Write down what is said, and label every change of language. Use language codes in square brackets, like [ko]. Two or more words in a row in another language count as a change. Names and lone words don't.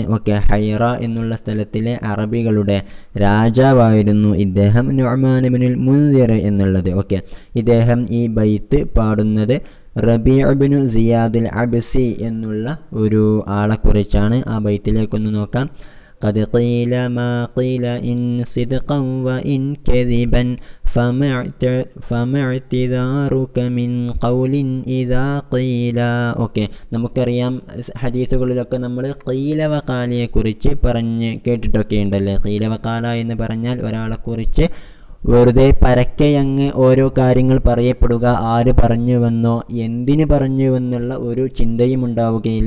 [ml] ഓക്കെ, ഹൈറ എന്നുള്ള സ്ഥലത്തിലെ അറബികളുടെ രാജാവായിരുന്നു ഇദ്ദേഹം, നുഅ്മാൻ ഇബ്നുൽ മുൻദിർ എന്നുള്ളത്. ഓക്കെ, ഇദ്ദേഹം ഈ ബൈത്ത് പാടുന്നത് റബീഉ ഇബ്നു സിയാദുൽ അബ്സി എന്നുള്ള ഒരു ആളെക്കുറിച്ചാണ്. ആ ബൈത്തിലേക്കൊന്ന് നോക്കാം. [ar] قد قيل ما قيل إن صدقا وإن كذبا فما اعتذارك من قول إذا قيل. [ml] ഓക്കെ, നമുക്കറിയാം ഹദീസുകളിലൊക്കെ നമ്മൾ [ar] قيل وقال [ml] കുറിച്ച് പറഞ്ഞ് കേട്ടിട്ടൊക്കെ ഉണ്ടല്ലേ. [ar] قيل وقال [ml] എന്ന് പറഞ്ഞാൽ ഒരാളെക്കുറിച്ച് വെറുതെ പരക്കെയങ്ങ് ഓരോ കാര്യങ്ങൾ പറയപ്പെടുക. ആര് പറഞ്ഞുവെന്നോ എന്തിന് പറഞ്ഞുവെന്നുള്ള ഒരു ചിന്തയും ഉണ്ടാവുകയില്ല.